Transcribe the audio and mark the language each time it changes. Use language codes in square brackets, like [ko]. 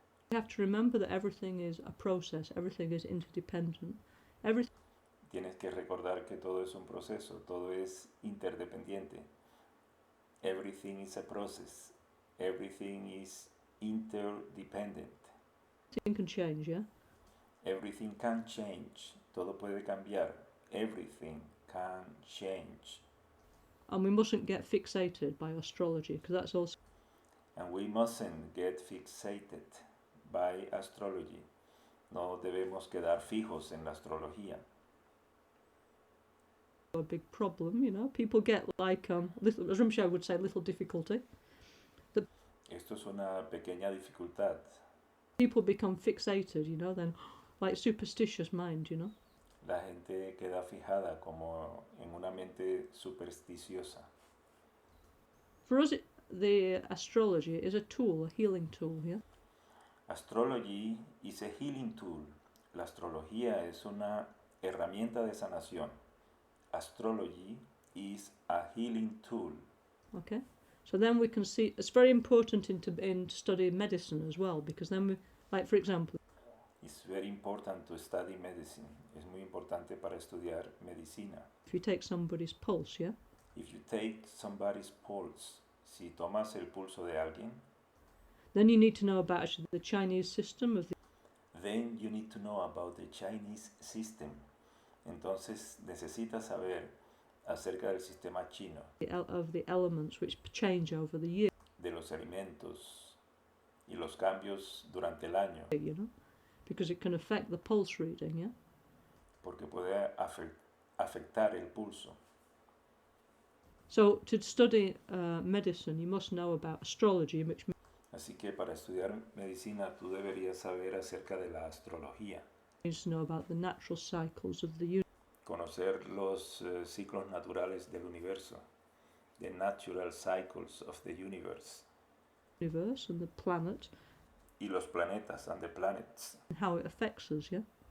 [en] We have to remember that everything is a process, everything is interdependent. [es] Tienes que recordar que todo es un proceso, todo es interdependiente. [en] Everything is a process. Everything is interdependent. Everything can change, yeah? Everything can change. [es] Todo puede cambiar. [en] everything can change. And we mustn't get fixated by astrology, because that's also And we mustn't get fixated by astrology. [es] No debemos quedar fijos en la astrología. [en] a big problem, you know. People get like, little, as Rimshay would say, little difficulty. [es] Esto es una pequeña dificultad. [en] People become fixated, you know, then like superstitious mind, you know. [es] La gente queda fijada como en una mente supersticiosa. [en] For us, the astrology is a tool, a healing tool, yeah. Astrology is a healing tool. [es] La astrología es una herramienta de sanación. [en] Astrology is a healing tool. Okay. So then we can see it's very important in studying medicine as well, because then we, like for example, It's very important to study medicine. [es] Es muy importante para estudiar medicina. [en] if you take somebody's pulse, yeah, If you take somebody's pulse, [es] si tomas el pulso de alguien, [en] then you need to know about actually the Chinese system of then you need to know about the Chinese system. [es] Entonces necesitas saber acerca del sistema chino, [en] the elements which change over the year, [es] de los alimentos y los cambios durante el año, [en] you know, because it can affect the pulse reading, yeah. [es] porque puede afectar el pulso. [en] So to study medicine, you must know about astrology, which [es] Así que para estudiar medicina tú deberías saber acerca de la astrología, [en] means to know about the natural cycles of the universe, [es] conocer los ciclos naturales del universo, [en] the natural cycles of the universe, and the planet, [es] y los planetas [en] and the planets, and how it affects us, yeah.